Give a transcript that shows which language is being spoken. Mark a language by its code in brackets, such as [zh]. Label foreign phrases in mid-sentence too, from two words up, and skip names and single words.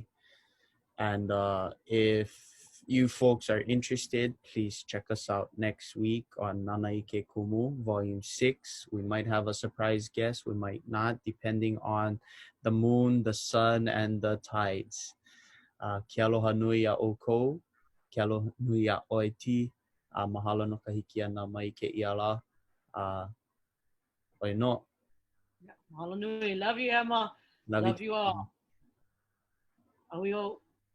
[en] And if you folks are interested, please check us out next week on Nanaike Kumu, Volume 6. We might have a surprise guest, we might not, depending on the moon, the sun, and the tides. [haw] Ke aloha nui a ʻoukou, ke aloha nui a ʻoe, mahalo no ka hiki ana mai ke iala. Oi no. Mahalo nui. [en] Love you, Emma. Love you all. Ahuio.